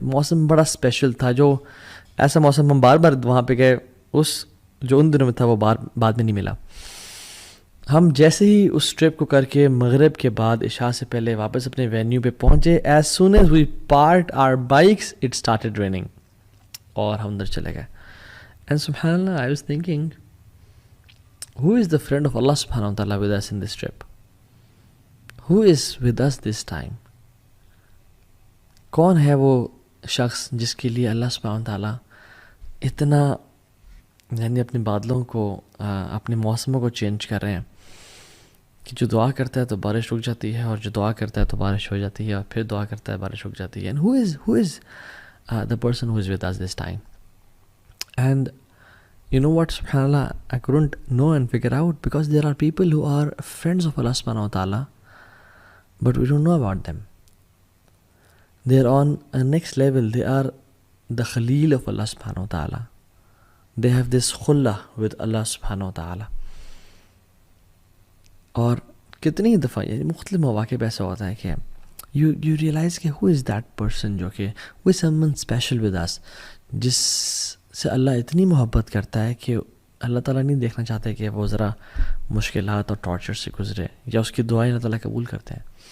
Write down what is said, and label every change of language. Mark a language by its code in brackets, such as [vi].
[ur] موسم بڑا اسپیشل تھا, جو ایسا موسم ہم بار بار وہاں پہ گئے, اس جو ان دنوں میں تھا وہ بعد میں نہیں ملا. ہم جیسے ہی اس ٹرپ کو کر کے مغرب کے بعد عشاء سے پہلے واپس اپنے وینیو پہ پہنچے, [en] as soon as we parked our bikes it started raining [ur] اور ہم اندر چلے گئے. [en] And سبحان اللہ I was thinking who is the friend of Allah subhanahu wa ta'ala with us in this trip? Who is with us this time? کون ہے وہ شخص جس کے لیے اللہ سبحانہ و تعالیٰ اتنا یعنی اپنے بادلوں کو اپنے موسموں کو چینج کر رہے ہیں کہ جو دعا کرتا ہے تو بارش رک جاتی ہے, اور جو دعا کرتا ہے تو بارش ہو جاتی ہے, اور پھر دعا کرتا ہے بارش رک جاتی ہے. And who is the person who is with us this time? And you know what, subhanallah, I couldn't know and figure out, because there are people who are friends of Allah subhanahu wa ta'ala, but we don't know about them. They are on a next level. They are the khalil of Allah subhanahu wa ta'ala. They have this khulla with Allah subhanahu wa ta'ala. [ur] اور کتنی دفعہ یعنی مختلف مواقع پہ ایسا ہوتا ہے کہ [en] you realize [ur] کہ [en] who is that person, [ur] جو کہ [en] who is someone special with us, [ur] جس سے اللہ اتنی محبت کرتا ہے کہ اللہ تعالیٰ نہیں دیکھنا چاہتے کہ وہ ذرا مشکلات اور ٹارچر سے گزرے, یا اس کی دعائیں اللہ تعالیٰ قبول کرتے ہیں.